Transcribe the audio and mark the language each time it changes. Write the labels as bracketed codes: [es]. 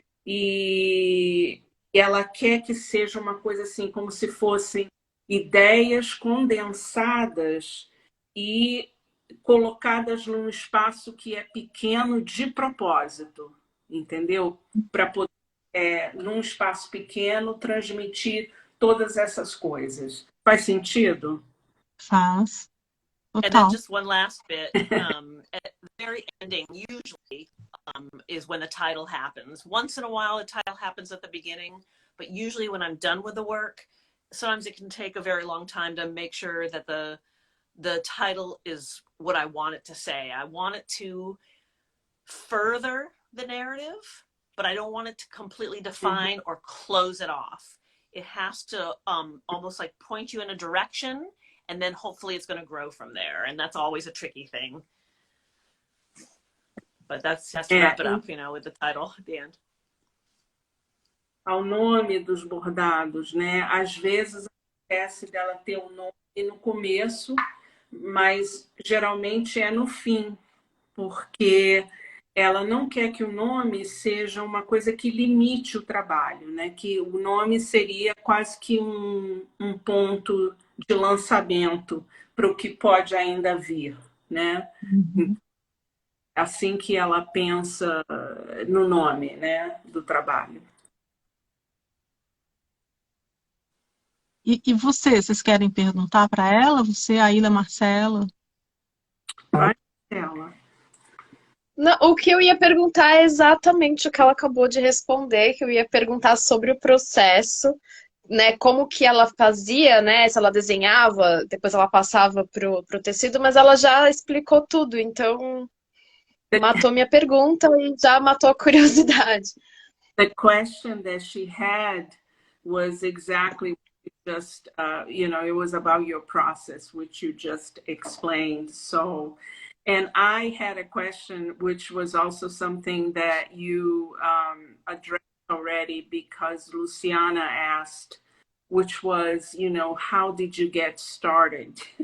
[pt] E ela quer que seja uma coisa assim, como se fossem ideias condensadas e colocadas num espaço que é pequeno de propósito, entendeu? Para poder, num espaço pequeno, transmitir todas essas coisas. Faz sentido? Faz. [en] And then [pt] Total. [en] just one last bit. At the very ending, usually, is when the title happens. Once in a while, the title happens at the beginning, but usually when I'm done with the work, sometimes it can take a very long time to make sure that the title is what I want it to say. I want it to further the narrative, but I don't want it to completely define or close it off. It has to almost like point you in a direction, and then hopefully it's going to grow from there. And that's always a tricky thing. But that's to wrap it up, with the title at the end. [pt] Ao nome dos bordados, né? Às vezes acontece dela ter um nome no começo, mas geralmente é no fim, porque ela não quer que o nome seja uma coisa que limite o trabalho, né? Que o nome seria quase que um ponto de lançamento, para o que pode ainda vir, né? Uhum. Assim que ela pensa no nome, né, do trabalho. E vocês querem perguntar para ela? Você, a Ayla, Marcella? Ela. Não, o que eu ia perguntar é exatamente o que ela acabou de responder, que eu ia perguntar sobre o processo, né, como que ela fazia, né, se ela desenhava, depois ela passava pro tecido, mas ela já explicou tudo, então matou minha pergunta e já matou a curiosidade. [en] The question that she had was exactly just, you know, it was about your process, which you just explained. So, and I had a question, which was also something that you addressed already, because Luciana asked, which was, you know, how did you get started?